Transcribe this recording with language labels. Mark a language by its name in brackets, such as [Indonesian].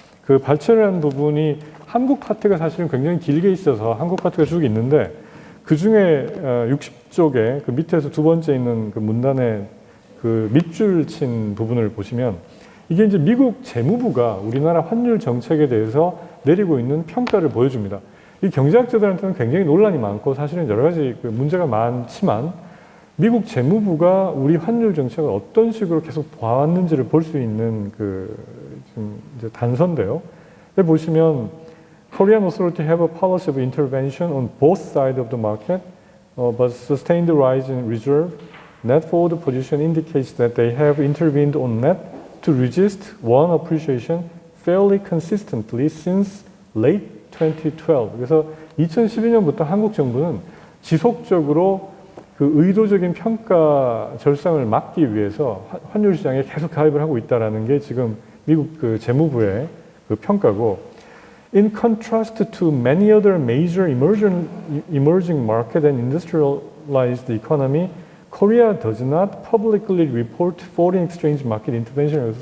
[Korean] 그 발췌를 한 부분이 한국 파트가 사실은 굉장히 길게 있어서 한국 파트가 쭉 있는데 그 중에 60쪽에 그 밑에서 두 번째 있는 그 문단에 그 밑줄 친 부분을 보시면 이게 이제 미국 재무부가 우리나라 환율 정책에 대해서 내리고 있는 평가를 보여줍니다. 이 경제학자들한테는 굉장히 논란이 많고 사실은 여러 가지 그 문제가 많지만 미국 재무부가 우리 환율 정책을 어떤 식으로 계속 봐왔는지를 볼 수 있는 그 지금 이제 단서인데요. 여기 보시면 [English] Korean authority have a policy of intervention on both sides of the market, but sustained rise in reserve. Net forward position indicates that they have intervened on net to resist won appreciation fairly consistently since late 2012. [Korean] 그래서 2012년부터 한국 정부는 지속적으로 그 의도적인 평가 절상을 막기 위해서 환율 시장에 계속 가입을 하고 있다는 게 지금 미국 그 재무부의 그 평가고, [English] in contrast to many other major emerging market and industrialized economy, Korea does not publicly report foreign exchange market intervention.